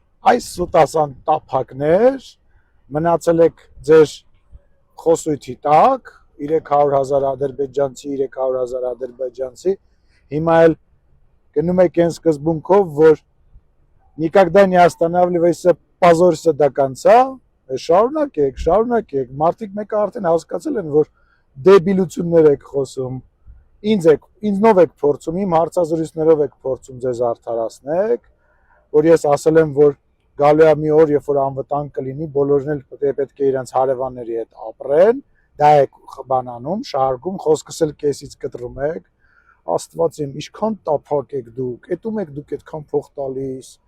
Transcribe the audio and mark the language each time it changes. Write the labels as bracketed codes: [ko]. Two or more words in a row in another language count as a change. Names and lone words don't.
[hy] այս սուտասան տափակներ մնացել եք ձեր խոսույթի տակ 300,000 ադրբեջանցի, 300,000 ադրբեջանցի, հիմա էլ գնում եք այն սկզբունքով, որ [ru] никогда не останавливайся, позорься до конца, [hy] շարունակեք, մարդիկ մեկը արդեն հասկացել են, որ դեբիլություններ եք խոսում, ինձնով եք փորձում, իմ հարցազրույցներով եք փորձում ձեզ արդարացնեք, որ ես ասել եմ, որ գալու է մի օր, երբ որ անվտանգ կլինի, բոլորն էլ պետք է իրենց հարևանների հետ ապրեն, դա եք բանանում, շահարկում, խոսքս էլ կեսից կտրում եք, Աստված իմ, ինչքան տափակ եք դուք, էտում եք դուք այդքան փող տալիս,